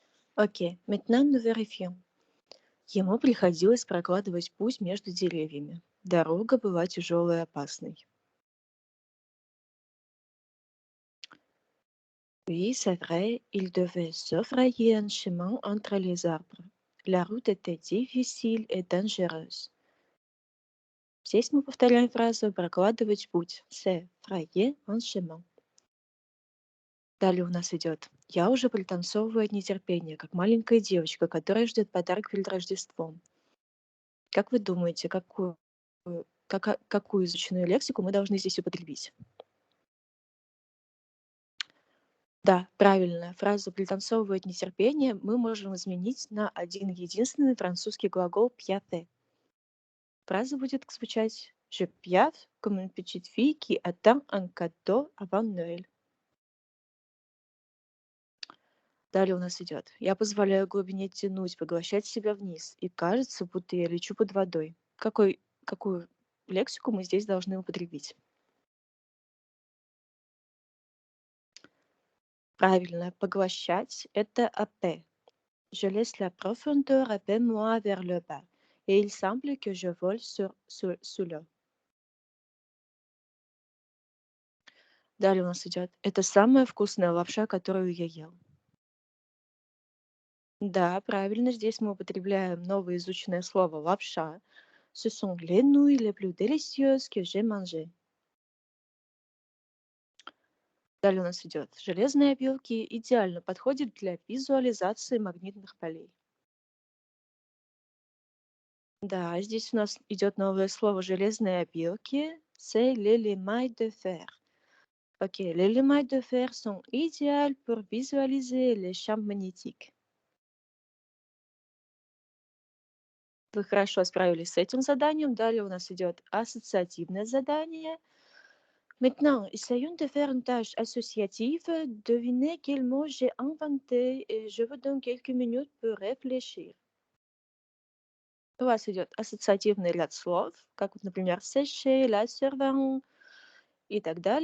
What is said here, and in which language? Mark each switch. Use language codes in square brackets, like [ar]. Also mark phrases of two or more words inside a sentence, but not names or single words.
[fr] Окей, maintenant nous vérifions. [ru] Ему приходилось прокладывать путь между деревьями. Дорога была тяжелой и опасной. [fr] Oui, c'est vrai, il devait se frayer un chemin entre les arbres. La route était difficile et dangereuse. [ru] Здесь мы повторяем фразу «прокладывать путь». [fr] C'est frayer un chemin. [ru] Далее у нас идет «Я уже пританцовываю от нетерпения, как маленькая девочка, которая ждет подарок перед Рождеством». Как вы думаете, какую изученную лексику мы должны здесь употребить? Да, правильно. Фразу «пританцовываю от нетерпения» мы можем изменить на один единственный французский глагол «piaffe». Фраза будет звучать [fr] «Je piaffe comme une petite fille qui attend un cadeau avant Noël». [ru] Далее у нас идет «Я позволяю глубине тянуть, поглощать себя вниз, и кажется, будто я лечу под водой». Какую лексику мы здесь должны употребить? Правильно, поглощать — это «happer». [fr] Je laisse la profondeur happer moi vers le bas, et il semble que je vole sous l'eau. [ru] Далее у нас идет «Это самая вкусная лапша, которую я ел». Да, правильно, здесь мы употребляем новое изученное слово «лапша». [fr] Ce sont les nouilles les plus délicieuses que j'ai mangées. [ru] Далее у нас идет «Железные опилки идеально подходят для визуализации магнитных полей». Да, здесь у нас идет новое слово «железные опилки». [fr] C'est les limailles de fer. Окей, les limailles de fer sont idéales pour visualiser les champs magnétiques. [ru] Вы хорошо справились с этим заданием. Далее у нас идет ассоциативное задание. [fr] Maintenant, essayons de faire une tâche associative. Devinez quel mot j'ai inventé et je vous donne quelques minutes pour réfléchir. [ru] У вас идет ассоциативный ряд слов, как вот, например, [fr] sécher, la servante [ru] и так далее.